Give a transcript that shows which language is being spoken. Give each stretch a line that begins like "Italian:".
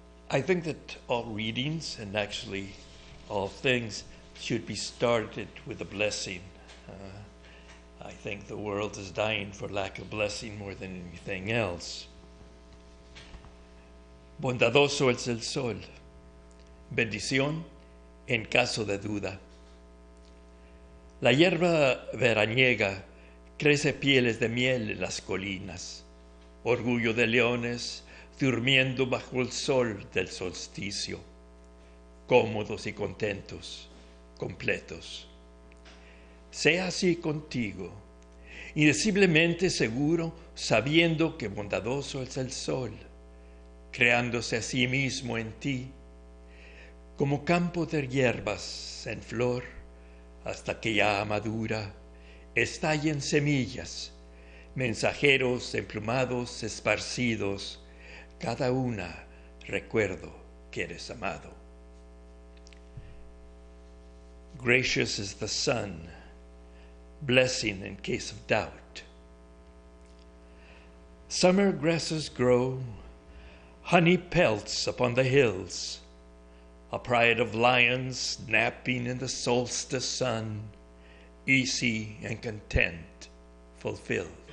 English: I think that all readings, and actually all things, should be started with a blessing. I think the world is dying for lack of blessing more than anything else.
Spanish: Bondadoso es el sol, bendición en caso de duda. La hierba veraniega crece pieles de miel en las colinas, orgullo de leones durmiendo bajo el sol del solsticio, cómodos y contentos, completos. Sea así contigo, indeciblemente seguro, sabiendo que bondadoso es el sol, creándose a sí mismo en ti, como campo de hierbas en flor, hasta que ya madura, estallen semillas, mensajeros emplumados esparcidos, cada una recuerdo que eres amado.
English: Gracious is the sun, blessing in case of doubt. Summer grasses grow, honey pelts upon the hills, a pride of lions napping in the solstice sun, easy and content, fulfilled.